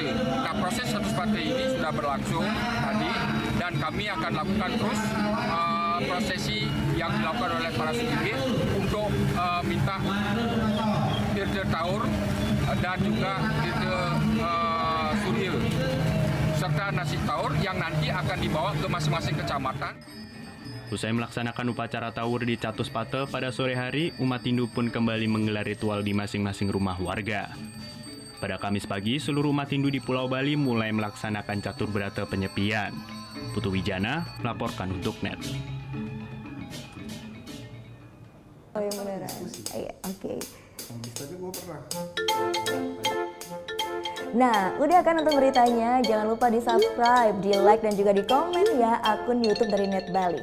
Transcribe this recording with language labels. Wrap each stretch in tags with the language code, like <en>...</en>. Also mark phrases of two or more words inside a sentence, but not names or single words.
<id>Nah, proses Catuspate ini sudah berlangsung tadi dan kami akan lakukan terus prosesi yang dilakukan oleh para sulunggi untuk minta tirta taur dan juga tirta surya serta nasi taur yang nanti akan dibawa ke masing-masing kecamatan. Usai melaksanakan upacara taur di Catuspate pada sore hari, umat Hindu pun kembali menggelar ritual di masing-masing rumah warga. Pada Kamis pagi, seluruh umat Hindu di Pulau Bali mulai melaksanakan catur berata penyepian. Putu Wijana melaporkan untuk NET. Oh ya beneran. Iya, oke. Nah, udah kan nonton beritanya? Jangan lupa di-subscribe, di-like, dan juga di-komen ya akun YouTube dari Net Bali.</id>